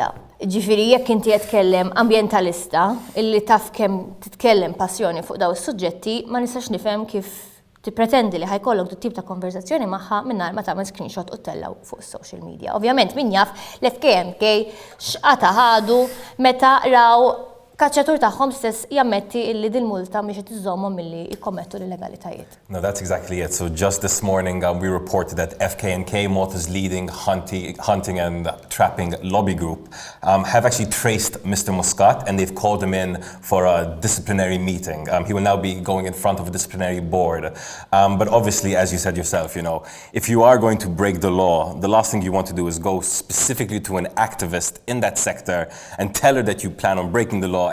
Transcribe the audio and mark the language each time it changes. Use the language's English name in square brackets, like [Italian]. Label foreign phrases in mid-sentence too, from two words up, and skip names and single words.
[Maltese] Ġifieri jekk inti qed tkellem ambjentalista illi taf kemm titkellem passjoni fuq dawn is-suġġetti, ma nistax nifhem kif tippretendi li ħajkollok tip ta' konverzazzjoni magħha mingħajr ma tagħmel screenshot u tellgħu fuq is- [English] social media. [Maltese] Ovvjament min jaf l-FKMK x'qata ħadu meta raw kaċċatur tagħhom stess jammetti illi dil-multa mhix qed iżommhom milli jkommettu l-illegalitajiet. [English] No, that's exactly it. So just this morning we reported that FKNK, Malta's leading hunting and trapping lobby group, have actually traced Mr. Muscat and they've called him in for a disciplinary meeting. He will now be going in front of a disciplinary board. But obviously, as you said yourself, if you are going to break the law, the last thing you want to do is go specifically to an activist in that sector and tell her that you plan on breaking the law.